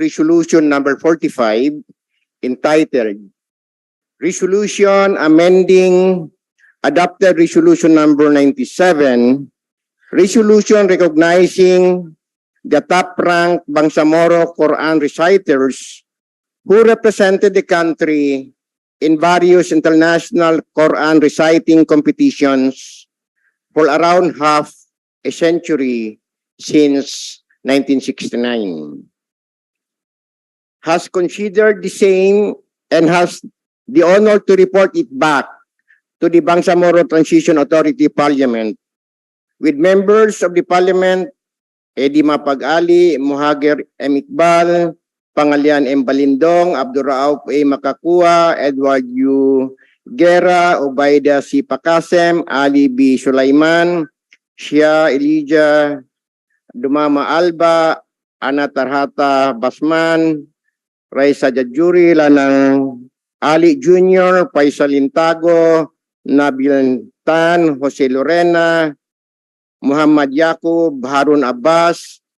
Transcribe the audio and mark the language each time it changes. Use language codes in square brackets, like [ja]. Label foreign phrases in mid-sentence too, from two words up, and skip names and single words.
[en] Resolution number 45, entitled Resolution Amending Adopted Resolution number 97, Resolution Recognizing the top-ranked Bangsamoro Quran reciters who represented the country in various international Quran reciting competitions for around half a century since 1969. Has considered the same and has the honor to report it back to the Bangsamoro Transition Authority Parliament with members of the Parliament Eddie Mapag-Ali, Muhager M. Iqbal, Pangalian M. Balindong, Abdurrauf A. Makakua, Edward U. Guerra, Obaida C. Pakasem, Ali B. Sulaiman, Shia Elijah, Dumama Alba, Ana Tarhata Basman, Raisa Jajuri, Lanang Ali Jr., Faisal Intago, Nabil Tan, Jose Lorena, Muhammad Yaqub, Harun Abbas,